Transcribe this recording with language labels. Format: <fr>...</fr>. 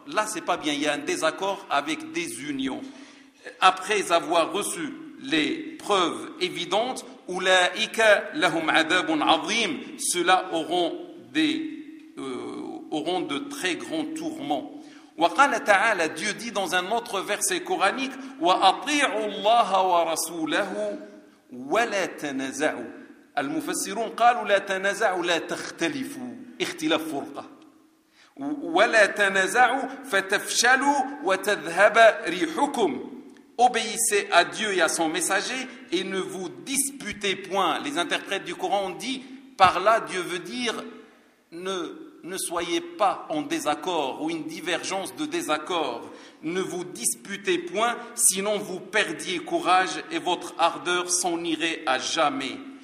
<fr>Là, c'est pas bien. Il y a un désaccord avec désunion. Après avoir reçu les preuves évidentes,</fr> <ar>أولئك لهم عذاب عظيم.</ar> <fr>Ceux-là auront de très grands tourments.</fr> <ar>وقال تعالى,</ar> <fr>Dieu dit dans un autre verset coranique,</fr> <ar>وَأَطِيعُوا اللَّهَ وَرَسُولَهُ وَلَا تَنَزَعُوا. المفسرون قالوا لا تنازعوا لا تختلفوا، اختلاف فرقة، ولا تنازعوا فتفشلوا وتذهب ريحكم.</ar> <fr>Obéissez à Dieu et à son messager et ne vous disputez point. Les interprètes du Coran ont dit, par là, Dieu veut dire, ne soyez pas en désaccord ou une divergence de désaccord. Ne vous disputez point, sinon vous perdiez courage et votre ardeur s'en irait à jamais.</fr>